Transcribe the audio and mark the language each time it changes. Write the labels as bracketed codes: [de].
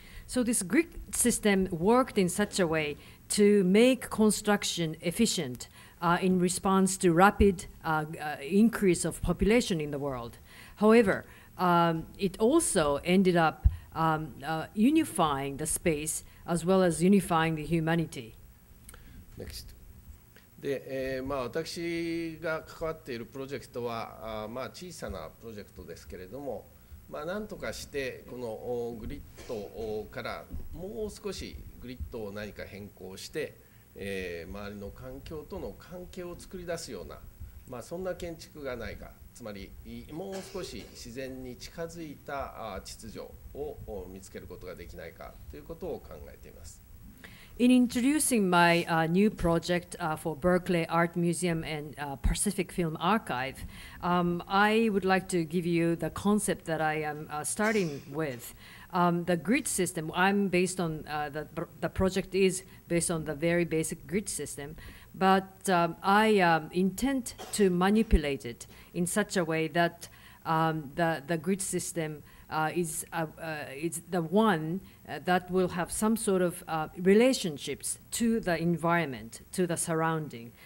[en] So this grid system worked in such a way to make construction efficient in response to rapid increase of population in the world. However, it also ended up unifying the space as well as unifying the humanity. Next. [ja] で、私が関わっているプロジェクトは、小さなプロジェクトですけれども、なんとかしてこのグリッドからもう少しグリッドを何か変更して、周りの環境との関係を作り出すような、そんな建築がないか、つまりもう少し自然に近づいた秩序を見つけることができないかということを考えています。 [en] In introducing my new project for Berkeley Art Museum and Pacific Film Archive, I would like to give you the concept that I am starting with. The grid system, I'm based on, the project is based on the very basic grid system, but I intend to manipulate it in such a way that the grid system is the one that will have some sort of relationships to the environment, to the surrounding.